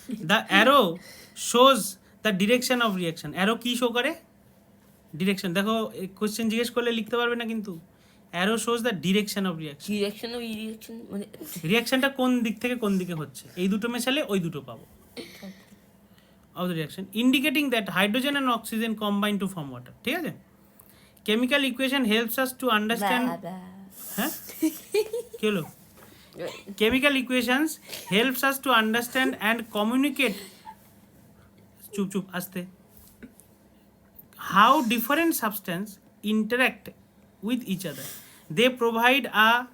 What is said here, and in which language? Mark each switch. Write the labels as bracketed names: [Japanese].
[English] The arrow shows the direction of reaction. [Bangla] arrow কি show করে? Direction. দেখো question জিজ্ঞেস করলে লিখতে পারবে না কিন্তু। [English] arrow shows the direction of reaction. [Bangla] Direction ও ইডিরেকশন মানে রিয়াকশনটা কোন দিক থেকে কোন দিকে হচ্ছে, এই দুটো মেশালে ওই দুটো পাবো [English] of the reaction, indicating that hydrogen and oxygen combine to form water. [Bangla] ঠিক আছে? [English] chemical equation helps us to understand, [Bangla] হ্যাঁ কি হলো? [English] chemical equations helps us to understand and communicate, [Bangla] চুপ চুপ আস্তে, [English] how different substances interact with each other. They provide a